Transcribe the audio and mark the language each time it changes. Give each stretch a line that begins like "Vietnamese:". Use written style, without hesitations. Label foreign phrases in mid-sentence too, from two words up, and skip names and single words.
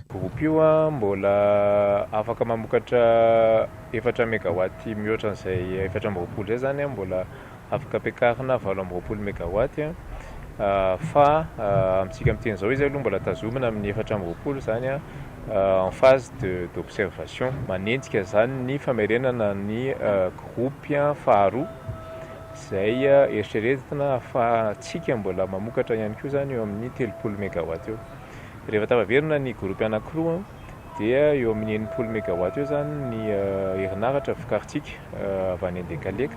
Malagasy: Groupe io mbola afaka mamokatra 4 mégawatt mihoatra an'izay 420 zay zany, mbola afaka ampiakarina 420 mégawatt fa amintsika amin'iteny izao izy aloha mbola tazomina amin'ny 420 zany
French: en phase d'observation.
Malagasy: Manentsika zany ny famerenana ny groupe faharoa izay eritreretina ahafahantsika mbola mamokatra ihany koa zany eo amin'ny 30 mégawatt eo. Rehefa tafaverina ny groupe anankiroa dia eo amin'ny 90 mégawatt eo zany ny herinaratra vokarintsika avy any Andekaleka.